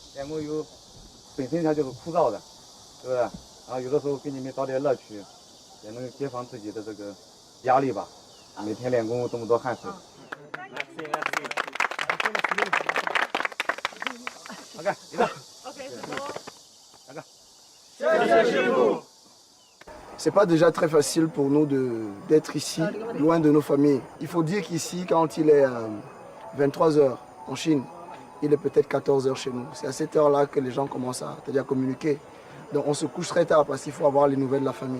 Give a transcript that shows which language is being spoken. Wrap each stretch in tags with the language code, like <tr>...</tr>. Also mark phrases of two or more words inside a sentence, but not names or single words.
<zh>练功本身它就是枯燥的，对不对？然后有的时候给你们找点乐趣，也能解放自己的这个压力吧。每天练功这么多汗水。OK， 一个。</zh> <fr>C'est pas déjà très facile pour nous d'être ici, loin de nos familles. Il faut dire qu'ici, quand il est 23 h en Chine, il est peut-être 14 h chez nous. C'est à cette heure-là que les gens commencent à communiquer. Donc on se couche très tard parce qu'il faut avoir les nouvelles de la famille.</fr>